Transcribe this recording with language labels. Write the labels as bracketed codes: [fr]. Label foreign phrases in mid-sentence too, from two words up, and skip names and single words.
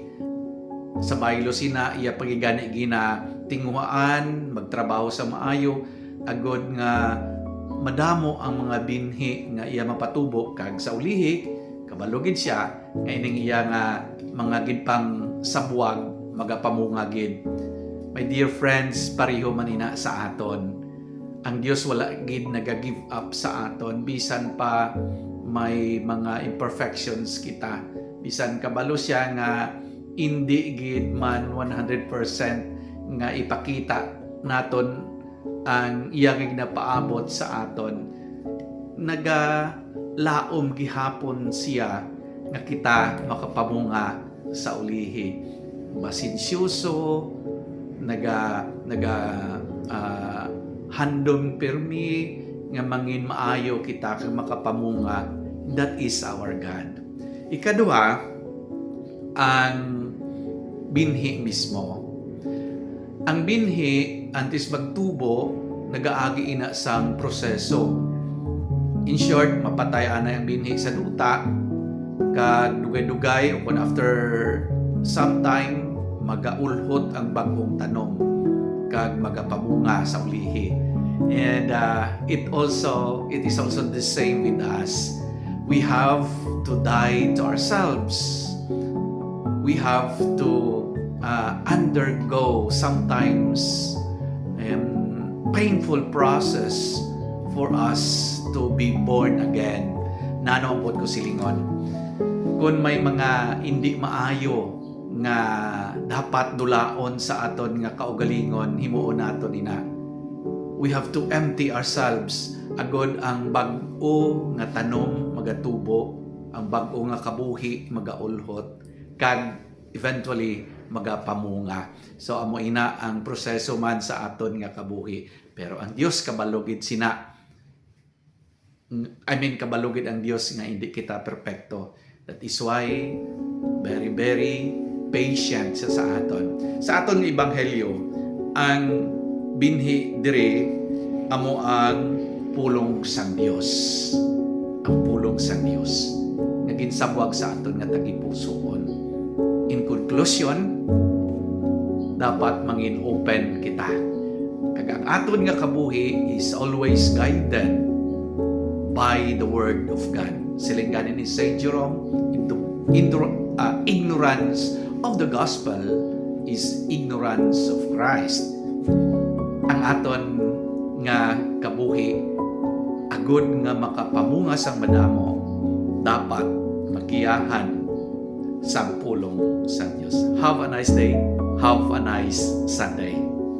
[hil] Sa baylo sina iya pagigani gina tinguhaan, magtrabaho sa maayo, agod nga madamo ang mga binhi nga iya mapatubo. Kag sa ulihi kabalugid siya nga ining iya nga mga gidpang sabwag magapamunga gid. [en] My dear friends, [hil] pareho manina sa aton. Ang Dios wala gid naga- [en] give up [hil] sa aton bisan pa may mga imperfections kita. Bisan kabalo siya nga hindi gid man 100% nga ipakita naton ang iyang ginapaabot sa aton. Nagalaom gihapon siya nga kita makapamunga sa ulihi. Masinsyoso, handom pirmi nga mangin maayo kita kag makapamunga. [en] That is our God. [hil] Ikaduha, ang binhi mismo. Ang binhi antes magtubo, nagaagi ina sang proseso. [en] In short, [hil] mapatay ana ang binhi sa duta, kag dugay-dugay o kung [en] after some time [hil] magaulhot ang bagong tanom kag magapamunga sa ulihi. [en] And it is also the same with us. We have to die to ourselves. We have to undergo sometimes painful process for us to be born again. [hil] Nano po ko silingon. Kung may mga hindi maayo nga dapat dulaon sa aton nga kaugalingon, himuon naton ina. [en] We have to empty ourselves [hil] agod ang bag-o nga tanom magatubo, ang bag-o nga kabuhi magaulhot, kag eventually magapamunga. So amo ina ang proseso man sa aton nga kabuhi. Pero ang Dios kabalugid kabalugid ang Dios nga hindi kita perpekto. [en] That is why very very patient [hil] siya sa aton. Sa aton ebanghelyo, ang binhi dire amo ang pulong sang Dios. Ang pulong sang Dios nga ginsabwag sa aton nga tagipusoon. [en] In conclusion, [hil] dapat mangin open kita. Kag ang aton nga kabuhi [en] is always guided by the Word of God. [hil] Silinganin ni [en] Saint Jerome, ignorance of the gospel is ignorance of Christ. [hil] Ang aton nga kabuhi agud nga makapamungas ang madamo, dapat magiyahan sa pulong sa Dios. [en] Have a nice day. Have a nice Sunday.